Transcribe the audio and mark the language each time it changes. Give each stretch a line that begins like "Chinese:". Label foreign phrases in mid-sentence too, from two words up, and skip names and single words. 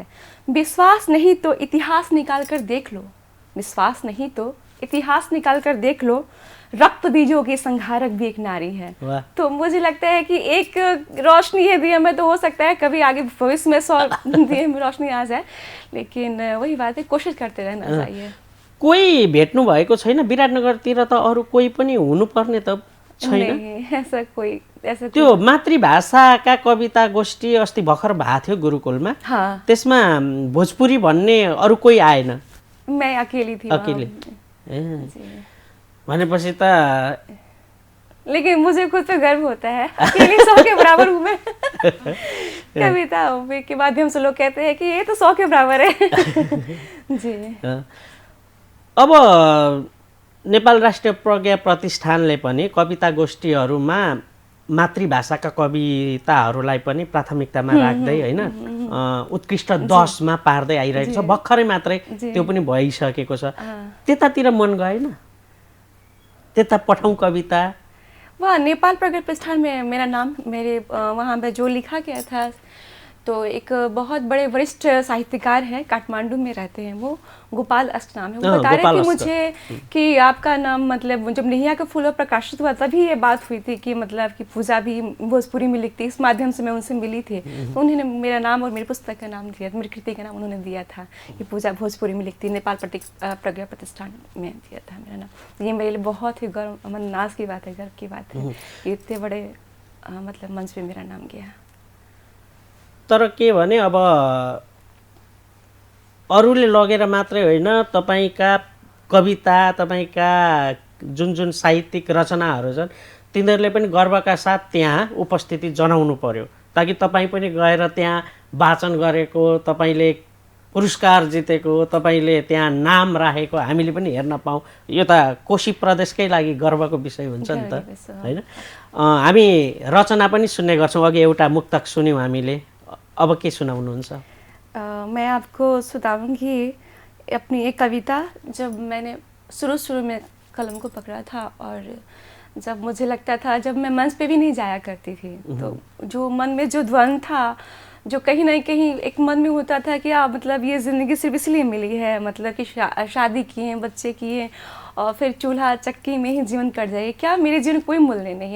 Hindi: विश्वास नहीं तो इतिहास निकाल कर देख लो, विश्वास नहीं तो इतिहास निकाल कर देख लो, रक्त बीजों की संहारक भी एक नारी है। तो मुझे लगता है कि एक रोशनी है दिए में, तो हो सकता है कभी आगे भविष्य में 100 दिए में रोशनी आ जाए, लेकिन वही बात है, कोशिश करते रहना चाहिए।
Nepali: कोही भेट्नु भएको छैन विराटनगरतिर? त अरू कोही पनि हुनुपर्ने त छैन?
Hindi: नहीं, ऐसा
Nepali: त्यो मातृभाषाका कविता गोष्ठी अस्ति भर्खर भएको थियो गुरुकुलमा।
Hindi: हाँ।
Nepali: त्यसमा भोजपुरी भन्ने अरू कोही आएन?
Hindi: मैं अकेली थी। अकेले?
Nepali: भनेपछि त
Hindi: लेकिन मुझे खुद पे गर्व होता है, अकेली 100 के बराबर हूँ मैं। कविता के माध्यम से लोग कहते हैं कि ये तो 100 के बराबर है। जी।
Nepali: अब नेपाल राष्ट्रिय प्रज्ञा प्रतिष्ठानले पनि कविता गोष्ठीहरूमा मातृभाषाका कविताहरूलाई पनि प्राथमिकतामा राख्दै, होइन, उत्कृष्ट 10मा पार्दै आइरहेको छ। भर्खरै मात्रै त्यो पनि भइसकेको छ। त्यतातिर मन गएन? त्यता पठाउँ कविता?
Hindi: वहाँ नेपाल प्रज्ञा प्रतिष्ठान में मेरा नाम, मेरे वहाँ पे जो लिखा गया था तो एक बहुत बड़े वरिष्ठ साहित्यकार हैं, काठमांडू में रहते हैं वो, गोपाल अष्ट नाम है। वो बता रहे कि मुझे कि आपका नाम मतलब जब नैया के फूलों प्रकाशित हुआ तभी ये बात हुई थी कि मतलब कि पूजा भी भोजपुरी में लिखती, इस माध्यम से मैं उनसे मिली थी। तो उन्होंने मेरा नाम और मेरी पुस्तक का नाम दिया, मेरी कृति का नाम उन्होंने दिया था कि पूजा भोजपुरी में लिखती, नेपाल प्रज्ञा प्रतिष्ठान में दिया था मेरा नाम। ये मेरे लिए बहुत ही गर्व नाज की बात है, गर्व की बात है, इतने बड़े मतलब मंच पे मेरा नाम गया।
Nepali: तर के भने अब अरूले लगेर मात्रै होइन, तपाईका कविता, तपाईका जुन जुन साहित्यिक रचनाहरू छन् तिनीहरूले पनि गर्वका साथ त्यहाँ उपस्थिति जनाउनु पर्यो, ताकि तपाईँ पनि गएर त्यहाँ वाचन गरेको, तपाईँले पुरस्कार जितेको, तपाईँले त्यहाँ नाम राखेको हामीले पनि हेर्न पाऊँ। यो त कोशी प्रदेशकै लागि गर्वको विषय हुन्छ नि त, होइन? हामी रचना पनि सुन्ने गर्छौँ। अघि एउटा मुक्तक सुन्यौँ हामीले, अब के सुनाउनुहुन्छ?
Hindi: मैं आपको सुनाऊंगी अपनी एक कविता। जब मैंने शुरू में कलम को पकड़ा था और जब मुझे लगता था, जब मैं मंच पे भी नहीं जाया करती थी, तो जो मन में जो द्वंद था, जो कहीं ना कहीं एक मन में होता था कि मतलब ये ज़िंदगी सिर्फ इसलिए मिली है, मतलब कि शादी किए, बच्चे किए और फिर चूल्हा चक्की में ही जीवन कट जाए, क्या मेरे जीवन कोई मूल्य नहीं है।